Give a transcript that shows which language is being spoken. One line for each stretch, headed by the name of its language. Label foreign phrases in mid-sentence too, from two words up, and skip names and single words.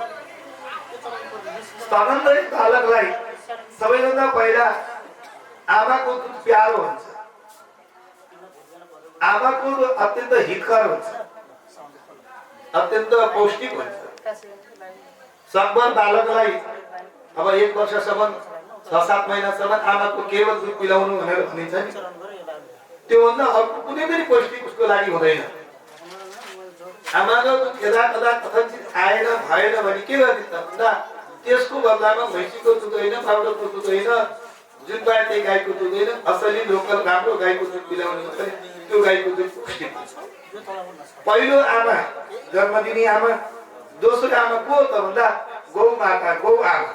Nepali: स्तनन्दै बालकलाई सबैभन्दा पहिला आमाको दुध प्यारो हुन्छ, आमाको दुध अत्यन्त हितकर हुन्छ, अत्यन्त पौष्टिक हुन्छ। सकभर बालकलाई अब 1 वर्षसम्म 6-7 महिनासम्म आमाको केवल दुध पिलाउनु भनेर भनिन्छ नि, त्योभन्दा अर्को कुनै पनि पौष्टिक उसको लागि हुँदैन। आमाको दुध यदा कदा कथनचित आएन भएन भने के गरिन्छ भन्दा त्यसको बदलामा भैँसीको दुध होइन, पाउडरको दुध होइन, जुन पाए त्यही गाईको दुध होइन, असली लोकल राम्रो गाईको दुध पिलाउने हो भने त्यो गाईको दुध पौष्टिक हुन्छ। पहिलो आमा जन्म दिने आमा, दोस्रो आमा को हो त भन्दा गौ माता, गौ आमा।